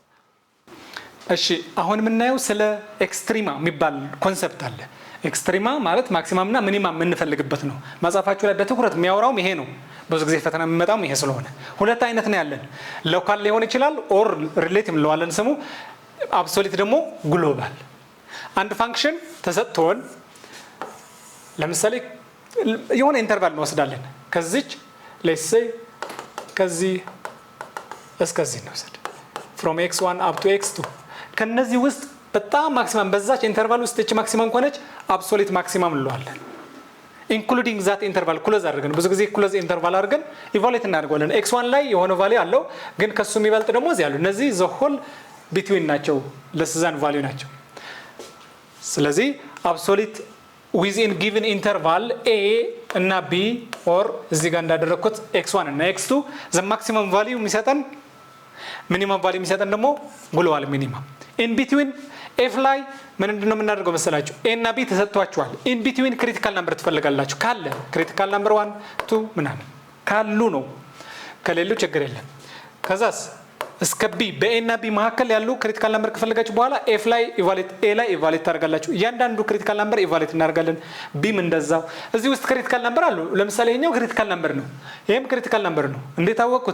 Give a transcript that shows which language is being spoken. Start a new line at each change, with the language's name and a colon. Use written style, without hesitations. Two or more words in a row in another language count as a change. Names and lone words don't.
Amharic: እሺ አሁን የምናየው ስለ ኤክስትሪማ የሚባል ኮንሰፕት አለ። ኤክስትሪማ ማለት ማክሲማም እና ሚኒማም የምንፈልግበት ነው። መጽሐፋችሁ ላይ በትኩረት የሚያወራውም ይሄ ነው። ብዙ ጊዜ ፈተና የሚመጣውም ይሄ ስለሆነ ሁለት አይነት ነው ያለን። ሎካል ሊሆን ይችላል
English: or relative
Amharic: እንለዋለን ስሙ። አብሶሊት ደግሞ ግሎባል። አንድ ፋንክሽን ተሰጥቶን ለምሳሌ የሆነ ኢንተርቫል እንወስዳለን። ከዚች
English: let's say
Amharic: ከዚህ እስከዚህ እንወስድ
English: from x1 up to x2
Amharic: ከነዚህ ውስጥ በጣም ማክሲማም በዛች ኢንተርቫል ውስጥ እቺ ማክሲማም ከሆነች
English: absolute maximum
Amharic: እንለዋለን።
English: including that interval close
Amharic: አድርገን ብዙ ጊዜ
English: close interval
Amharic: አድርገን ኢቫሉዌት እናደርጋለን። x1 ላይ የሆነ ቫልዩ አለው ግን ከሱ የሚበልጥ ደግሞ እዚህ አሉ። እነዚህ
English: the whole between
Amharic: ናቸው ለስዛን ቫልዩ ናቸው። ስለዚህ አብሶሊት
English: within given interval a
Amharic: እና b or እዚህ ጋር እንዳደረኩት x1 እና x2
English: the maximum value
Amharic: የሚሰጠን
English: minimum value
Amharic: የሚሰጠን ደግሞ
English: global minimum። in between f
Amharic: ላይ ምንድነው የምናደርገው መሰላችሁ? ኤ እና ቢ ተሰጥቷቸዋል።
English: in between critical number
Amharic: ትፈልጋላችሁ። ካለ
English: critical number
Amharic: 1 2 ምናምን ካሉ ነው፣ ከሌሉ ችግር የለም። ከዛስ እስከ ቢ በኤ እና ቢ መካከል ያሉ
English: critical number
Amharic: ከፈለጋችሁ በኋላ ኤፍ ላይ ኢቫሉዌት ኤ ላይ ኢቫሉዌት ታደርጋላችሁ። እያንዳንዱ
English: critical number evaluate
Amharic: እናደርጋለን። ቢም እንደዛው። እዚህ ውስጥ
English: critical number
Amharic: አሉ። ለምሳሌ ይሄኛው
English: critical number
Amharic: ነው፣ ይሄም
English: critical number
Amharic: ነው። እንዴት አወቅኩት?